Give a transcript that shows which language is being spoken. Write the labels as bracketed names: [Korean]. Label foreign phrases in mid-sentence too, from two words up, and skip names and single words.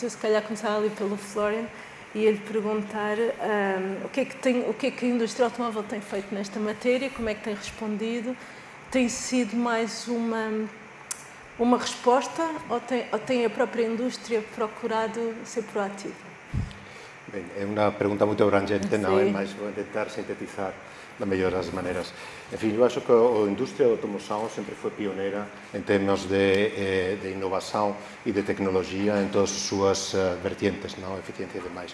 [Portuguese] Eu se calhar começava ali pelo Florian e ia-lhe perguntar o que é que a indústria automóvel tem feito nesta matéria, como é que tem respondido, tem sido mais uma resposta ou tem a própria indústria procurado ser proativa? [Galician] Ben, é unha pregunta moito abrangente, non é? Mas vou tentar sintetizar da mellor das maneiras. En fin, eu acho que a industria da automoción sempre foi pionera en termos de innovación e de tecnología en todas as súas vertientes, non? Eficiencia e demais.